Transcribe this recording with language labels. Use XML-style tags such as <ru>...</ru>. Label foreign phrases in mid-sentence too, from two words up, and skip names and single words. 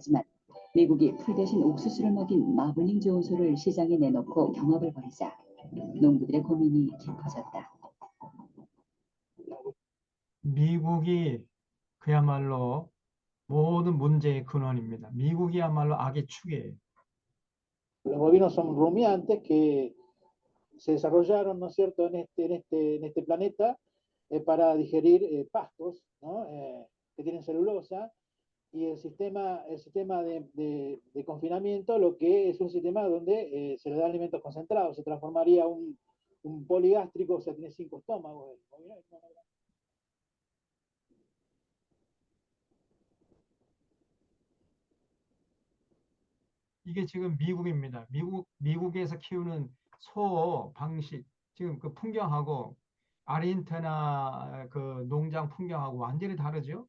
<ko>하지만 미국이 풀 대신 옥수수를 먹인 마블링 좋은 소를 시장에 내놓고 경합을 벌이자 농부들의 고민이 깊어졌다. 미국이 그야말로 모든 문제의 근원입니다. 미국이야말로 악의 축이에요.</ko> <es>Los bovinos son rumiantes que se desarrollaron, ¿no es cierto?, en este planeta para digerir pastos, ¿no? Que tienen celulosa, y el sistema de confinamiento, lo que es un sistema donde se le da alimentos concentrados, se transformaría un poligástrico, o sea, tiene 5 estómagos.</es> <ko>이게 지금 미국입니다. 미국에서 키우는 소 방식, 지금 그 풍경하고 아르헨티나 그 농장 풍경하고 완전히 다르죠.</ko>